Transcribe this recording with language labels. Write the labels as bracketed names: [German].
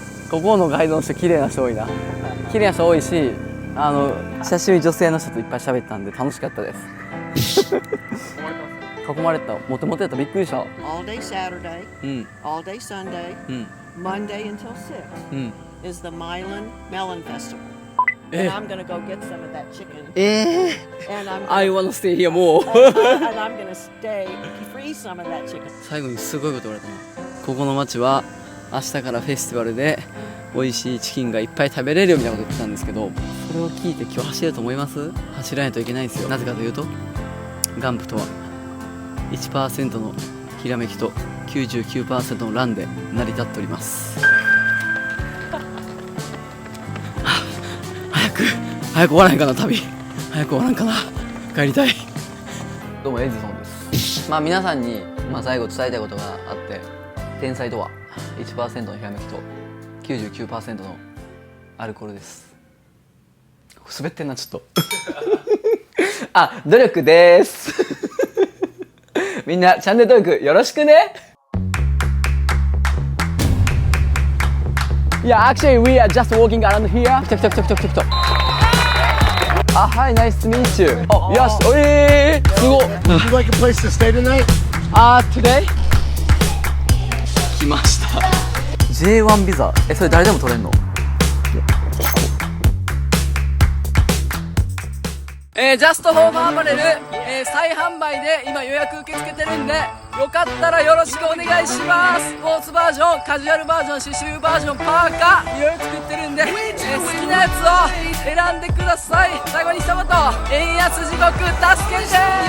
[Japanese] ここのガイドの人綺麗な人多いな。綺麗な人多いし、久しぶりに女性の人といっぱい喋ったんで楽しかったです。囲まれた、モテモテやった、びっくりした。 [English] All day Saturday, all day Sunday, Monday until 6 is the Milan Melon Festival. And I'm gonna go get some of that chicken. And I wanna stay here more. And I'm gonna stay free some of that chicken. [Japanese] 最後にすごいこと言われたな。ここの町は明日からフェスティバルで美味しいチキンがいっぱい食べれるよみたいなこと言ってたんですけど、それを聞いて今日走れると思います？走らないといけないんですよ。なぜかというと、ガンプとは 1% のひらめきと 99% のランで成り立っております。早く終わらへんかな、旅。早く終わらんかな、帰りたい。どうもエジソンです。まあ皆さんに、最後伝えたいことがあって、天才とは 1% のひらめきと 99% のアルコールです。滑ってんなちょっとあ、努力です。みんなチャンネル登録よろしくね。 [English] Yeah, actually we are just walking around here. [Japanese] 来た。あ、はい、 [English] nice to meet you. [Japanese] あ、よし、すごっ。 [English] Would you like a place to stay tonight? Today? [Japanese] 来ました。 J1 ビザ、それ誰でも取れんの？ジャストフォームアパレル、再販売で今予約受け付けてるんで、よかったらよろしくお願いします。スポーツバージョン、カジュアルバージョン、刺繍バージョン、パーカーいろいろ作ってるんで、好きなやつを選んでください。最後に一言、円安地獄助けて。